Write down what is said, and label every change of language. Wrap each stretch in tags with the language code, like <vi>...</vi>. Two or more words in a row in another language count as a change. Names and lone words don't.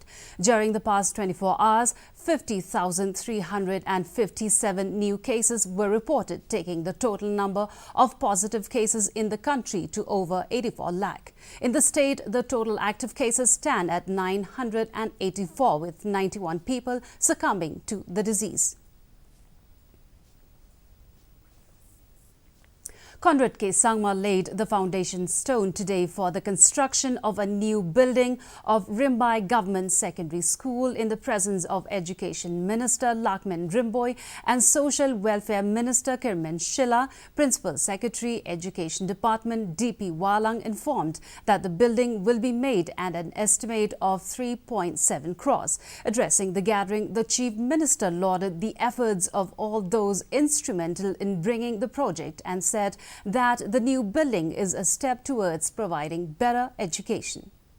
<en>During the past 24 hours, 50,357 new cases were reported, taking the total number of positive cases in the country to over 84 lakh. In the state, the total active cases stand at 984, with 91 people succumbing to the disease. Conrad K. Sangma laid the foundation stone today for the construction of a new building of Rimbai Government Secondary School in the presence of Education Minister Lakmin Rimboy and Social Welfare Minister Kirman Shilla. Principal Secretary, Education Department D.P. Walang informed that the building will be made at an estimate of 3.7 crores. Addressing the gathering, the Chief Minister lauded the efforts of all those instrumental in bringing the project and said that the new building is a step towards providing better education.</en>